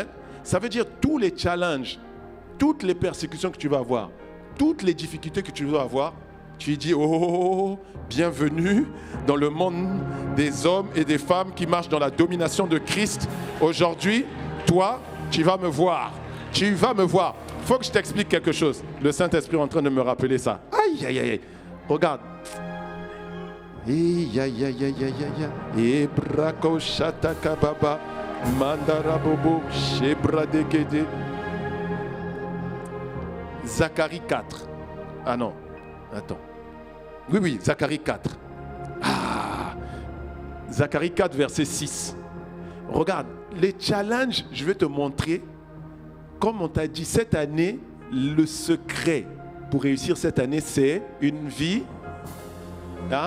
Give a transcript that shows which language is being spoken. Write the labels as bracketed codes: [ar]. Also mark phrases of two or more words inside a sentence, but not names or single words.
[fr] Ça veut dire tous les challenges, toutes les persécutions que tu vas avoir, toutes les difficultés que tu dois avoir, tu lui dis, oh, bienvenue dans le monde des hommes et des femmes qui marchent dans la domination de Christ. Aujourd'hui, toi, tu vas me voir. Tu vas me voir. Il faut que je t'explique quelque chose. Le Saint-Esprit est en train de me rappeler ça. Aïe, aïe, aïe. Regarde. Aïe, aïe, aïe, aïe, aïe, aïe. Ebrako shataka baba. Mandarabobo. Shebradekede. Zacharie 4. Ah non. Attends. Oui, Zacharie 4. Ah. Zacharie 4, verset 6. Regarde, les challenges, je vais te montrer. Comme on t'a dit, cette année, le secret pour réussir cette année, c'est une vie, hein?